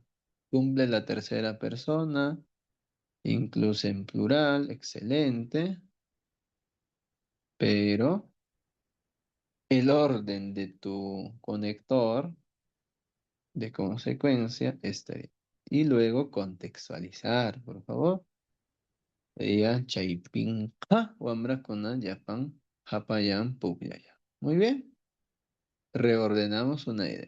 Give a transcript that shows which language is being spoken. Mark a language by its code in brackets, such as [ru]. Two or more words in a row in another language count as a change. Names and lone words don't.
[es] Cumple la tercera persona, incluso en plural, excelente, pero el orden de tu conector de consecuencia está ahí. Y luego contextualizar, por favor. [qu] Diga chaypinqa wamrakuna llapan hapallan pukllaya. [es] Muy bien. Reordenamos una idea.